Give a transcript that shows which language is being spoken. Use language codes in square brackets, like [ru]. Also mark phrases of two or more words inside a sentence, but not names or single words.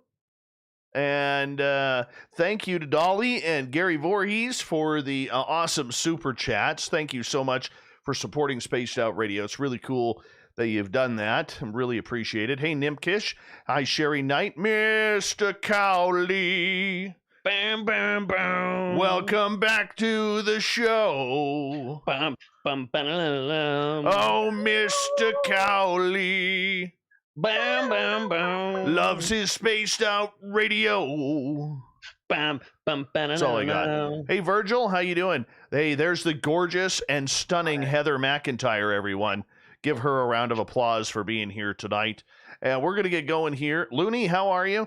[en] And thank you to Dolly and Gary Voorhees for the awesome super chats. Thank you so much for supporting Spaced Out Radio. It's really cool that you've done that. I really appreciate it. Hey, Nimkish. Hi, Sherry Knight. Mr. Cowley. Bam, bam, bam. Welcome back to the show. Bum, bum, ba-da-da-da. Oh, Mr. Cowley. Bam, bam, bam. Loves his Spaced Out Radio. Bam, bum, That's all I got. Hey, Virgil, how you doing? Hey, there's the gorgeous and stunning Heather McIntyre, everyone. Give her a round of applause for being here tonight. And we're going to get going here. Looney, how are you?